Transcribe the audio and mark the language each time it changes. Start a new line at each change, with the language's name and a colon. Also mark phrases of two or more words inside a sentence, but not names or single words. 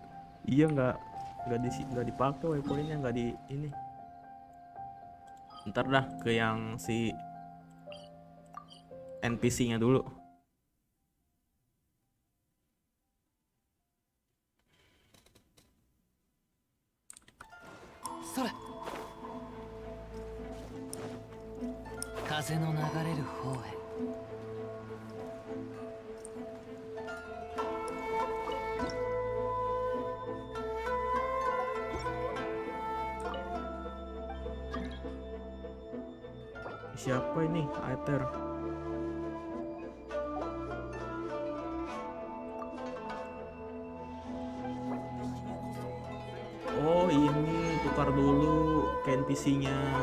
Indonesian: Iya nggak dipakai waypointnya, nggak di ini. Ntar dah ke yang si NPC-nya dulu. Sore.
Japanese: 風の流れる方へ。
Indonesian: Siapa ini? Aether. Oh ini tukar dulu ke NPC-nya.